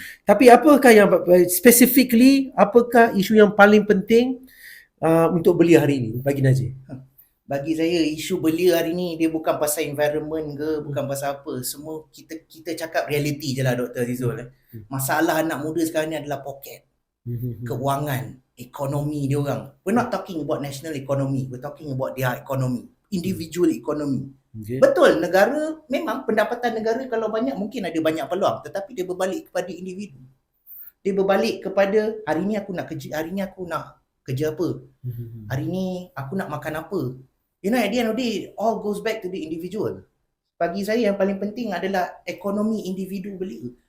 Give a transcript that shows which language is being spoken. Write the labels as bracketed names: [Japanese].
[Malay] Tapi apakah yang specifically, apakah isu yang paling penting untuk belia hari ini bagi Najib? Bagi saya isu belia hari ni dia bukan pasal environment ke, bukan pasal apa. Semua kita cakap reality je lah Dr. Azizul. Masalah anak muda sekarang ni adalah poket, keuangan, ekonomi dia orang. [English] We're not talking about national economy, we're talking about their economy, individual economy. [Malay] Okay. Betul, negara memang pendapatan negara kalau banyak mungkin ada banyak peluang, tetapi dia berbalik kepada individu. Dia berbalik kepada hari ni aku nak kerja, hari ni aku nak kerja apa, hari ni aku nak makan apa. [English] You know, at the end of the day, all goes back to the individual. [Malay] Bagi saya yang paling penting adalah ekonomi individu belia.